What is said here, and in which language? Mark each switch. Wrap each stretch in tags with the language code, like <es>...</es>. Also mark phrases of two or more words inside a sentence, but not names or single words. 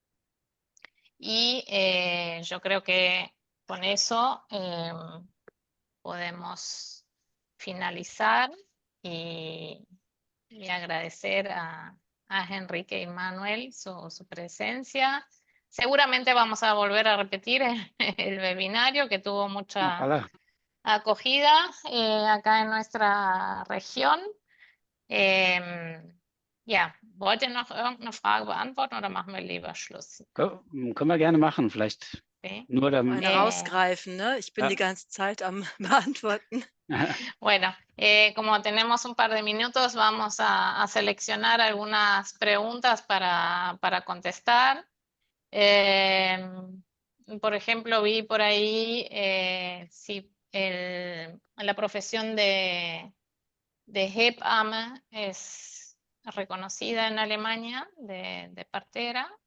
<es>Y yo creo que con eso podemos finalizar y agradecer a Enrique y Manuel su presencia. Seguramente vamos a volver a repetir el webinario que tuvo mucha Ojalá. acogida acá en nuestra región.</es> <de>Ja, wollt ihr noch irgendeine Frage beantworten oder machen wir lieber Schluss? Können wir gerne machen, vielleicht</de> <es>Sí.</es> <de>nur Eine rausgreifen, ne? Ich bin die ganze Zeit am Beantworten.</de> <es>Bueno, como tenemos un par de minutos, vamos a seleccionar algunas preguntas para contestar. Por ejemplo, vi por ahí si la profesión de Hebamme es reconocida en Alemania, de partera.</es>